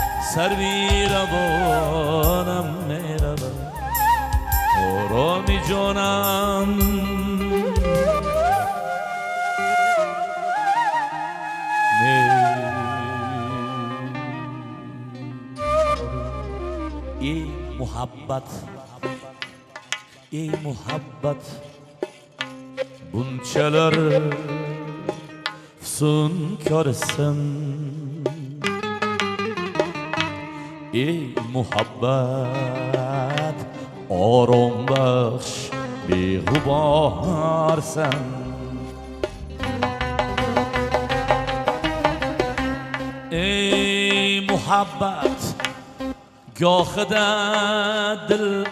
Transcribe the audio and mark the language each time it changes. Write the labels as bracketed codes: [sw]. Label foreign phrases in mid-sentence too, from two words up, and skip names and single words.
[fa] سروی روانم میرود آرامی جانم ای محبت ای محبت bunchalar [uz] sun ko'rsin ey muhabbat orom baxsh beg'uborsan ey muhabbat gohida dil